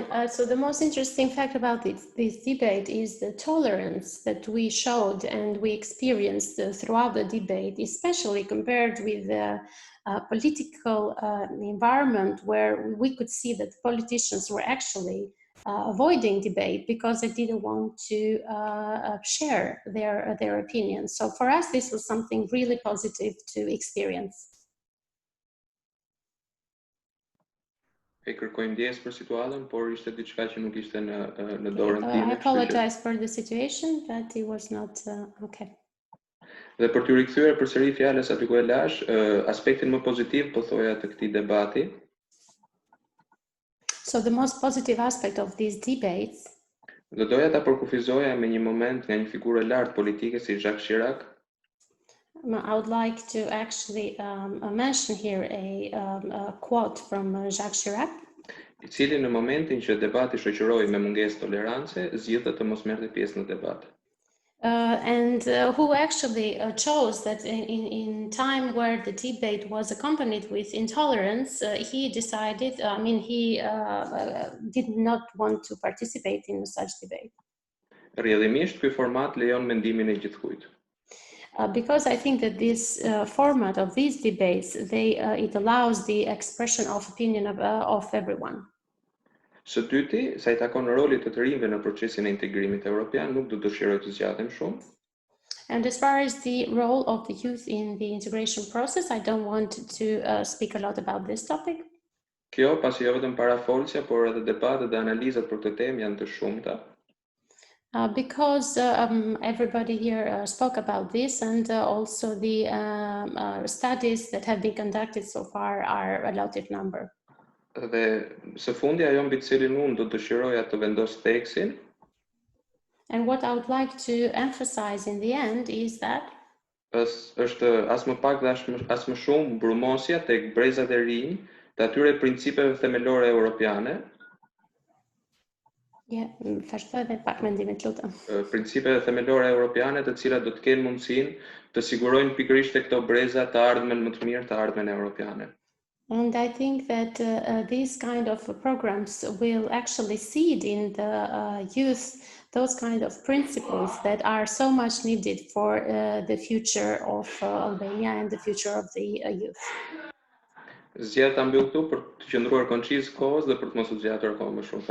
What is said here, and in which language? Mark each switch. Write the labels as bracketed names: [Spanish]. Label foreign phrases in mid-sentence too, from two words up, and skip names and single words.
[English] So the most interesting fact about this debate is the tolerance that we showed and we experienced throughout the debate, especially compared with the political environment where we could see that politicians were actually avoiding debate because they didn't want to share their opinions. So for us, this was something really positive to experience. [Albanian] E kërkoj ndjes për situatën, por ishte diçka që nuk ishte në dorën time. [English] I apologize for the situation, but it was not okay. [Albanian] Dhe për t'ju rikthyer përsëri fjalës aty ku e lash, aspektin më pozitiv po thoja të këtij debati. [English] So the most positive aspect of these debates. [Albanian] Do doja ta përkufizoja me një moment nga një figurë e lartë politike si Jacques Chirac. [English] I would like to actually mention here a quote from Jacques Chirac. [Albanian] I cili në momentin që debati shoqëroi me mungesë tolerance, zgjidhte të mos merrte pjesë në debat. [English] And who actually chose that in time where the debate was accompanied with intolerance, he decided, he did not want to participate in such debate. [Albanian] Rrjedhimisht, ky format lejon mendimin e gjithkujt. [English] Because I think that this format of these debates, it allows the expression of opinion of everyone. [Albanian] Së dyti, sa I takon rolit të rinjve në procesin e integrimit evropian, nuk do dëshiroj të zgjatem shumë. [English] And as far as the role of the youth in the integration process, I don't want to speak a lot about this topic. [Albanian] Kjo pasi jo vetëm parafolsja, por edhe debatet dhe analizat për këtë temë janë të shumta. [English] Because everybody here spoke about this, and also the studies that have been conducted so far are a lot of number. [Albanian] Dhe së fundi ajo mbi të cilin unë do dëshiroja të vendos theksin. [English] And what I would like to emphasize in the end is that [Albanian] është as më pak dhe as më shumë brumosja tek brezat e rinj të atyre principeve themelore europiane. Principeve themelore europiane të cilat do të kenë mundësinë të sigurojnë pikërisht tek këto breza të ardhmen më të mirë, të ardhmen europiane. [English] And I think that these kind of programs will actually seed in the youth those kind of principles that are so much needed for the future of Albania and the future of the youth. [Albanian] Zgjedh ta mbyll këtu për të qëndruar konciz kohës dhe për të mos u zgjatur akoma më shumë.